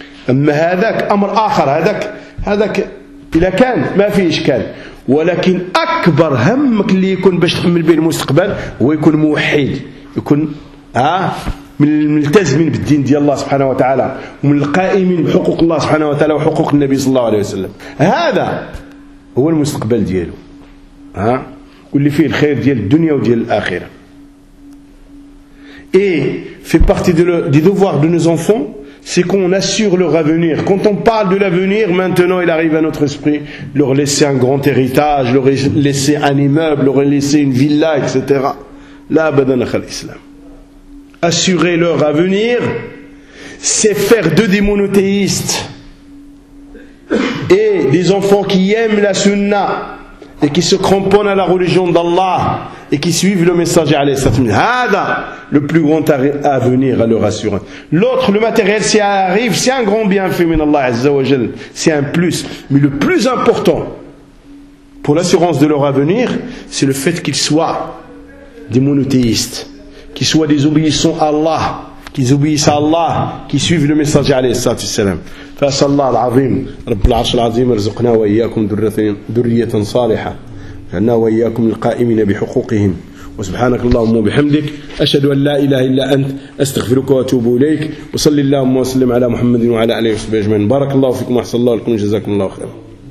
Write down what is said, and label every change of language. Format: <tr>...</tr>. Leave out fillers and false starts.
<ar>أما هذاك أمر آخر، هذاك إلا كان ما في إشكال، ولكن أكبر همك اللي يكون باش تأمل به المستقبل هو يكون موحد، يكون من الملتزمين بالدين ديال الله سبحانه وتعالى، ومن القائمين بحقوق الله سبحانه وتعالى وحقوق النبي صلى الله عليه وسلم. هذا هو المستقبل دياله، واللي فيه الخير ديال الدنيا وديال الآخرة.</ar> <fr>Et fait partie des devoirs de nos enfants, c'est qu'on assure leur avenir. Quand on parle de l'avenir, maintenant il arrive à notre esprit, leur laisser un grand héritage, leur laisser un immeuble, leur laisser une villa, etc. Là, badana khal islam. Assurer leur avenir, c'est faire d'eux des monothéistes et des enfants qui aiment la sunna et qui se cramponnent à la religion d'Allah et qui suivent le messager alayhi salam. Hada, le plus grand avenir à leur assurer. L'autre, le matériel, si elle arrive, c'est un grand bienfait min Allah azza wa jal, c'est un plus. Mais le plus important pour l'assurance de leur avenir, c'est le fait qu'ils soient des monothéistes, qu'ils soient des obéissants à Allah, qu'ils obéissent à Allah, qu'ils suivent le messager alayhi salam.</fr> <ar>فأسأل الله العظيم رب العرش العظيم ارزقنا وإياكم ذرية صالحة جعلنا وإياكم القائمين بحقوقهم. وسبحانك اللهم وبحمدك، أشهد أن لا إله إلا أنت، أستغفرك وأتوب إليك. وصلي اللهم وسلم على محمد وعلى آله وصحبه أجمعين. بارك الله فيكم وأحسن الله لكم، جزاكم الله خيرا.</ar>